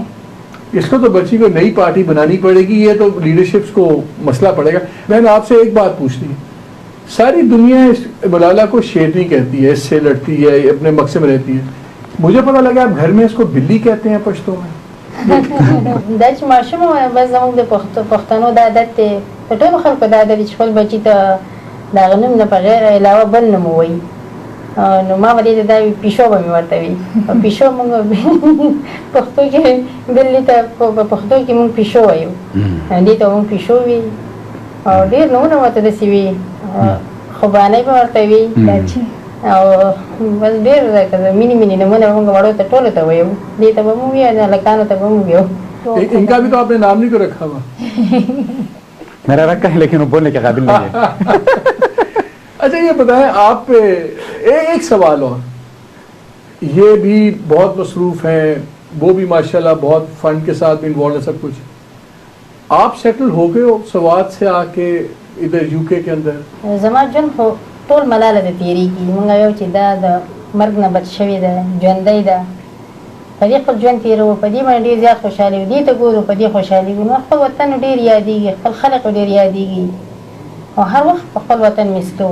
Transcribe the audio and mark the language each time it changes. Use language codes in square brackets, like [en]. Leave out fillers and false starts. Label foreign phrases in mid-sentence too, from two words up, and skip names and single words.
[ur] اس کو تو بچی کو نئی پارٹی بنانی پڑے گی، یہ تو لیڈرشپس کو مسئلہ پڑے گا. میں نے آپ سے ایک بات پوچھنی ہے، ساری دنیا اس ملالہ کو شیرنی کہتی ہے، اس سے لڑتی ہے، اپنے مقصد میں رہتی ہے. مجھے پتا لگا آپ گھر میں اس کو بلی کہتے ہیں پشتو میں. [ps] دا چې ماشوم بس زموږ د پښتنو د عادت دی، په ټولو خلکو دا عادت دی چې خپل بچي ته د هغه نوم نه بغیر علاوه بل نوم ووایي. نو ما به دې ته دا پیشو به مې ورته وي. پیشو موږ پښتو کې بلې ته په پښتو کې موږ پیشو وایو، دې ته موږ پیشو وي. او ډېر نومونه ورته داسې وي، خوبانۍ به ورته وي، او بس ډېر مینی نومونه موږ وړو ته ټولو ته وایو. دې ته به مو وایو، هلکانو ته به مو وایو. [ur] ان کا بھی تو آپ نے نام نہیں کو رکھا ہوا؟ میرا رکھا ہے لیکن وہ بولنے کے قابل نہیں ہے. اچھا یہ بتائیں آپ پہ ایک سوال اور، یہ بھی بہت مصروف ہیں، وہ بھی ماشاءاللہ بہت فنڈ کے ساتھ انوالو ہے سب کچھ. آپ سیٹل ہو گئے ہو سوات سے آ کے ادھر یو کے اندر؟ [ps] زما ژوند خو ټول ملاله د تېرېږي. مونږ وایو چې دا د مرګ نه بچ شوې ده، ژوندی ده. په دې خپل ژوند تېروو، په دې باندې ډېر زیات خوشحاله یو. دې ته ګورو په دې خوشحالي ګورو. نو خپل وطن ډېر یادېږي، خپل خلق ډېر یادېږي او هر وخت په خپل وطن مس کوو.